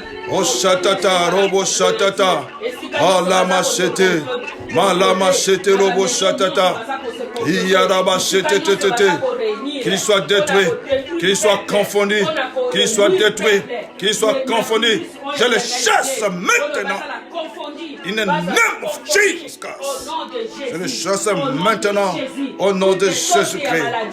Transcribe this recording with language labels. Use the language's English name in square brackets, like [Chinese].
[French] Oh shatata, robo shatata. Alama shete. Malama shete, robo shatata. Iyaraba shete tete. Qu'il soit détruit. Qu'il soit confondu. Qu'il soit détruit. Qu'il soit confondu. Je le chasse maintenant. [English] In the name of Jesus Christ. [French] Je le chasse maintenant au nom de Jésus-Christ.